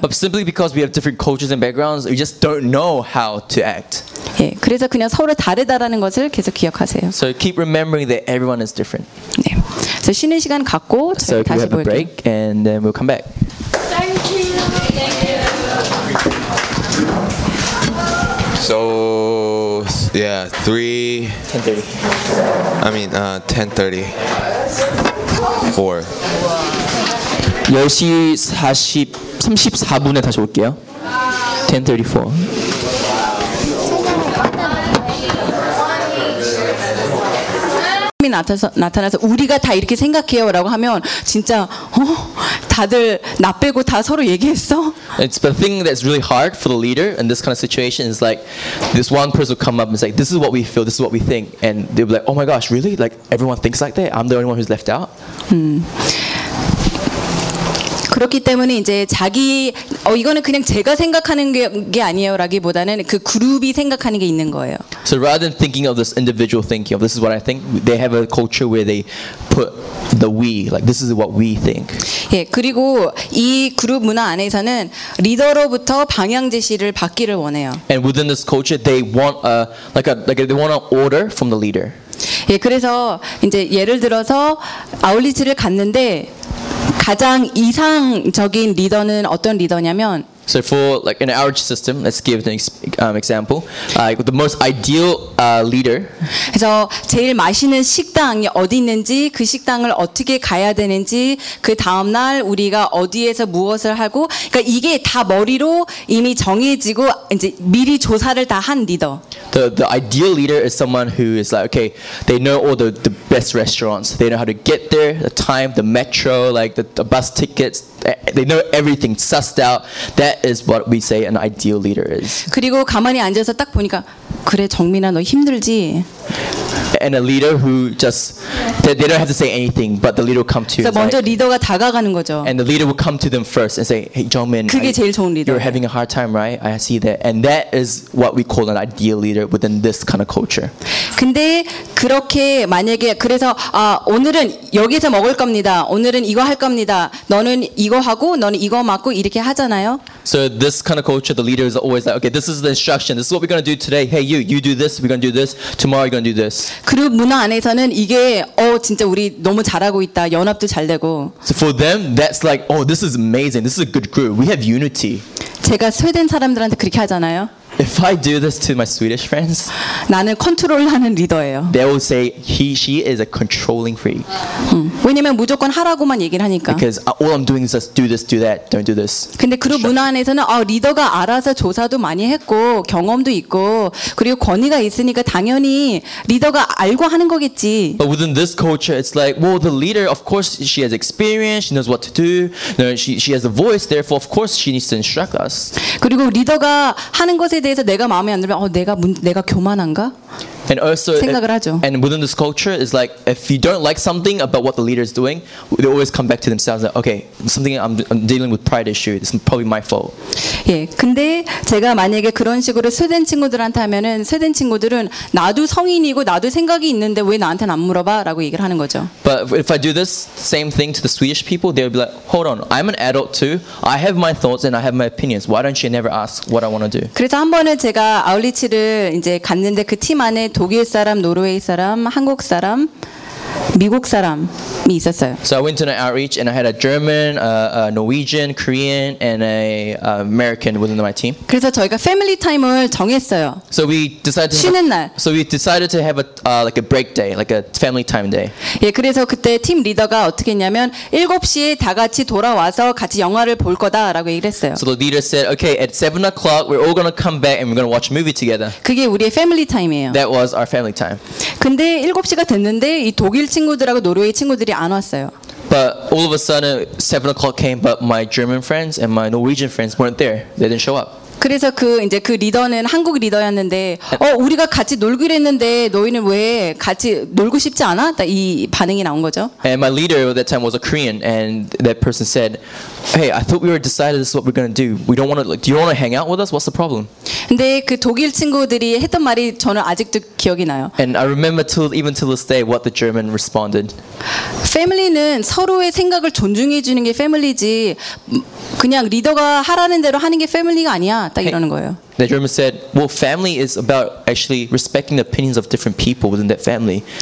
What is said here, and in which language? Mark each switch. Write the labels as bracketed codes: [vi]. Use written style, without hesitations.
[en] But simply because we have different cultures and backgrounds, we just don't know how to act. [ko] 예, 그래서 그냥 서로 다르다라는 것을 계속 기억하세요. [en] So keep remembering that everyone is different. [ko] 네. 그래서 쉬는 시간 갖고 저희 [en] so [ko] 다시 볼게요. [en] So we'll have a break and then we'll come back. Thank you. Thank you. So yeah, 3:30. I mean, 10:30. 4. [ko] 10시 34분에 다시 올게요. 10:34. ...나타나서 우리가 다 이렇게 생각해요 라고 하면 진짜 다들 나 빼고 다 서로 얘기했어? [en] It's the thing that's really hard for the leader in this kind of situation is like this one person will come up and say this is what we feel, this is what we think and they'll be like, oh my gosh, really? Like everyone thinks like that? I'm the only one who's left out? [ko] 그렇기 때문에 이제 자기 이거는 그냥 제가 생각하는 게 아니에요라기보다는 그 그룹이 생각하는 게 있는 거예요. [en] So rather than thinking of this individual thinking of this is what I think, they have a culture where they put the we, like this is what we think. [ko] 예, 그리고 이 그룹 문화 안에서는 리더로부터 방향 제시를 받기를 원해요. [en] And within this culture, they want they want an order from the leader. [ko] 예, 그래서 이제 예를 들어서 아울리치를 갔는데. 가장 이상적인 리더는 어떤 리더냐면 [en] So for like an outreach system, let's give an example. The most ideal leader. [ko] 그래서 제일 맛있는 식당이 어디 있는지, 그 식당을 어떻게 가야 되는지, 그 다음 날 우리가 어디에서 무엇을 하고, 그러니까 이게 다 머리로 이미 정해지고 이제 미리 조사를 다 한 리더. [en] The ideal leader is someone who is like, okay, they know all the best restaurants. They know how to get there, the time, the metro, like the bus tickets. They know everything sussed out. That is what we say an ideal leader is. [ko] 그리고 가만히 앉아서 딱 보니까 그래 정민아 너 힘들지. [en] And a leader who just They don't have to say anything, but the leader will come to you. [ko] 먼저 리더가 다가가는 거죠. [en] And the leader will come to them first and say, "Hey, Jongmin, [ko] 그게 제일 좋은 리더. [en] You're having a hard time, right? I see that." And that is what we call an ideal leader within this kind of culture. [ko] 근데 그렇게 만약에 그래서 아 오늘은 여기서 먹을 겁니다. 오늘은 이거 할 겁니다. 너는 이거 하고 너는 이거 맞고 이렇게 하잖아요. [en] So this kind of culture, the leader is always like, "Okay, this is the instruction. This is what we're gonna do today. Hey, you do this. We're gonna do this. Tomorrow, you're gonna do this." [ko] 그룹 문화 안에서는 이게 진짜 우리 너무 잘하고 있다. 연합도 잘 되고. [en] So for them, that's like, "Oh, this is amazing. This is a good group. We have unity." [ko] 제가 스웨덴 사람들한테 그렇게 하잖아요. [en] If I do this to my Swedish friends, [ko] 나는 컨트롤하는 리더예요. [en] They will say she is a controlling freak. [ko] 왜냐면 무조건 하라고만 얘기를 하니까. [en] Because all I'm doing is just do this, do that, don't do this. [ko] 근데 그룹 문화 안에서는 리더가 알아서 조사도 많이 했고 경험도 있고 그리고 권위가 있으니까 당연히 리더가 알고 하는 거겠지. [en] But within this culture, it's like, well, the leader, of course, she has experience, she knows what to do, she has a voice. Therefore, of course, she needs to instruct us. [ko] 그리고 리더가 하는 것에 대해서 내가 마음에 안 들면 내가 교만한가? [en] And also, and within this culture, is like if you don't like something about what the leader is doing, they always come back to themselves. Like, okay, something I'm dealing with pride issue. It's probably my fault. [ko] 예, 근데 제가 만약에 그런 식으로 스웨덴 친구들한테 하면은 스웨덴 친구들은 나도 성인이고 나도 생각이 있는데 왜 나한테 안 물어봐?라고 얘기를 하는 거죠. [en] But if I do this same thing to the Swedish people, they'll be like, "Hold on, I'm an adult too. I have my thoughts and I have my opinions. Why don't you never ask what I want to do?" [ko] 그래서 한 번은 제가 아울리치를 이제 갔는데 그 팀 안에 독일 사람, 노르웨이 사람, 한국 사람, 미국 사람이 있었어요. [en] So I went to an outreach and I had a German, a Norwegian, Korean, and an American within my team. [ko] 그래서 저희가 family time을 정했어요. [en] So we decided to [ko] 쉬는 날. [en] So we decided to have a like a break day, like a family time day. [ko] 예, 그래서 그때 팀 리더가 어떻게 했냐면 7시에 다 같이 돌아와서 같이 영화를 볼 거다라고 얘기를 했어요. [en] So the leader said, "Okay, at 7 o'clock, we're all gonna come back and we're gonna watch a movie together." [ko] 그게 우리의 family time이에요. [en] That was our family time. [ko] 근데 7시가 됐는데 이 독일 친구들하고 노르웨이 친구들이 안 왔어요. [en] But all of a sudden, 7 o'clock came, but my German friends and my Norwegian friends weren't there. They didn't show up. [ko] 그래서 그 리더는 한국 리더였는데, 우리가 같이 놀기로 했는데 너희는 왜 같이 놀고 싶지 않아? 이 반응이 나온 거죠. [en] And my leader at that time was a Korean, and that person said, "Hey, I thought we were decided this is what we're gonna do. We don't wanna like, do you wanna hang out with us? What's the problem?" [ko] 근데 그 독일 친구들이 했던 말이 저는 아직도 기억이 나요. [en] And I remember even till this day what the German responded. [ko] Family는 서로의 생각을 존중해 주는 게 family지, 그냥 리더가 하라는 대로 하는 게 family가 아니야. 딱 이러는 거예요. [en] The German said, "Well, family is about actually respecting the opinions of different people within that family.